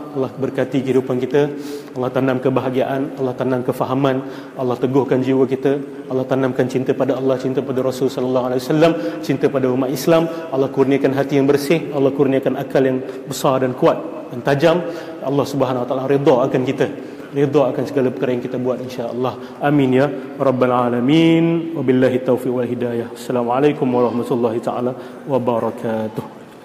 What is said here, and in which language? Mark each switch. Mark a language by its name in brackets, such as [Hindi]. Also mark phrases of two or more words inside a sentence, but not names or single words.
[Malay] Allah berkati kehidupan kita, Allah tanam kebahagiaan, Allah tanam kefahaman, Allah teguhkan jiwa kita, Allah tanamkan cinta pada Allah, cinta pada Rasul [Arabic] صلى الله عليه وسلم, [Malay] cinta pada umat Islam. Allah kurniakan hati yang bersih, Allah kurniakan akal yang besar dan kuat dan tajam. Allah [Arabic] سبحانه وتعالى [Malay] redha akan kita, redha akan segala perkara yang kita buat, insya-Allah. [Arabic] آمين يا رب العالمين. وبالله التوفيق والهداية. السلام عليكم ورحمة الله تعالى وبركاته.